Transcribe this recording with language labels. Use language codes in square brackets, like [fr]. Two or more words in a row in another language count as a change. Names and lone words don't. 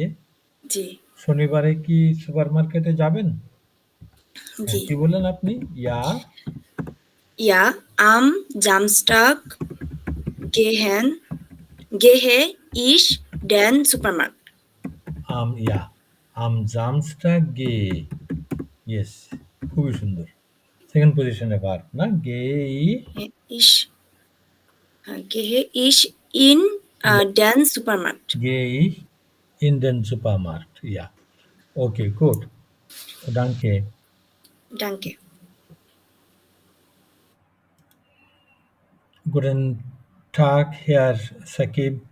[bn] জি, শনিবারে কি সুপারমার্কেটে যাবেন? জি। কি বললেন আপনি? [de] Ja, Ja, am Samstag gehe ich den Supermarkt. am Samstag gehe। [bn] ইয়েস, খুবই সুন্দর। [en] second position [bn] ভার্ব না? [de] Ich gehe ich in den Supermarkt. gehe ich in den Supermarkt। Ja, okay, gut. Danke. Danke. Guten Tag, Herr Sakib.